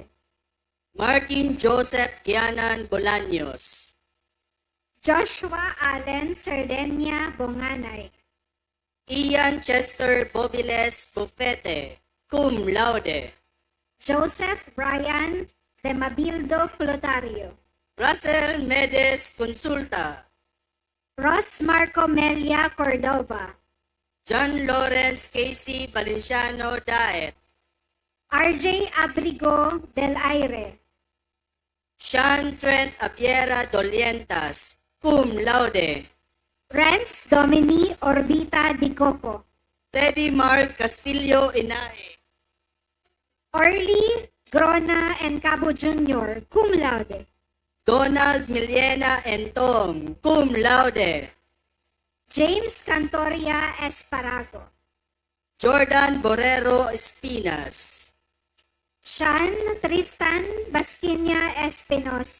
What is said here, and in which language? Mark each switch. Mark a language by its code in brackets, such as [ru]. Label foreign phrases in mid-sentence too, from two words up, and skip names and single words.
[en] Martin Joseph Kianan Bolaños. Joshua Allen Sardenia Bonganay. Ian Chester Bobiles Bufete, [la] cum laude. [en] Joseph Brian De Mabildo Clotario. Russell Medes Consulta. Ross Marco Melia Cordova. John Lawrence Casey Valenciano Daet. RJ Abrigo Del Aire. Sean Trent Abiera Dolientas, [la] cum laude. [en] Renz Domini Orbita Di Coco. Teddy Mark Castillo Inae. Orly Grona and Cabo Jr., [la] cum laude. [en] Donald Miliena and Tom, [la] cum laude. [en] James Cantoria Esparago. Jordan Borrero Espinas. Sean Tristan Basquinia Espinosa.